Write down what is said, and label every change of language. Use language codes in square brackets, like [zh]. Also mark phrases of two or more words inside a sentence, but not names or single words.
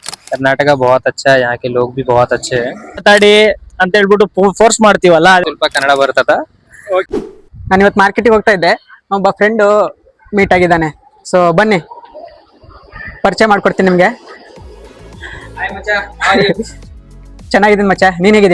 [hi] कर्नाटका बहुत अच्छा है, यहाँ के लोग भी बहुत अच्छे हैं। [kn] ಮಾತಾಡಿ ಅಂತ ಹೇಳ್ಬಿಟ್ಟು ಫೋರ್ಸ್ ಮಾಡ್ತೀವಲ್ಲ ಸ್ವಲ್ಪ ಕನ್ನಡ ಬರ್ತದ. ನಾನು ಇವತ್ತು ಮಾರ್ಕೆಟಿಗೆ ಹೋಗ್ತಾ ಇದ್ದೆ, ಒಬ್ಬ ಫ್ರೆಂಡು ಮೀಟ್ ಆಗಿದ್ದಾನೆ. ಸೊ ಬನ್ನಿ ಪರಿಚಯ ಮಾಡ್ಕೊಡ್ತೀನಿ ನಿಮಗೆ. ಚೆನ್ನಾಗಿದ್ದೀನಿ ಮಚ್ಚ, ನೀನ್ ಹೇಗಿದ್ಯಾ?